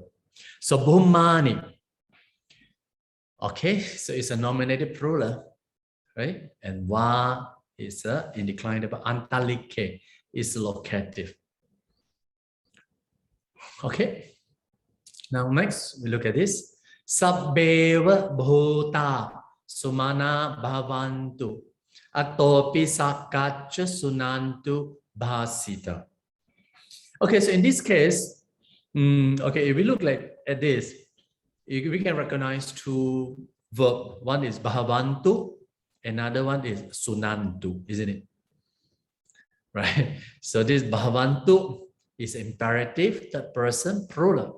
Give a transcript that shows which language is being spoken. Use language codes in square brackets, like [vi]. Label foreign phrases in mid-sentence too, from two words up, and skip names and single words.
[en] So bhumani, okay, so it's a nominative plural, right? And va is a indeclinable, antalike is locative. Okay, now next we look at this. [pi] Sabbeva bhuta sumana bhavantu atopi sakkacha sunantu bhasita. [en] Okay, so in this case, okay, if we look at this, we can recognize two verbs. One is bhavantu, another one is sunantu, isn't it? Right? So this bhavantu is imperative, third person, plural.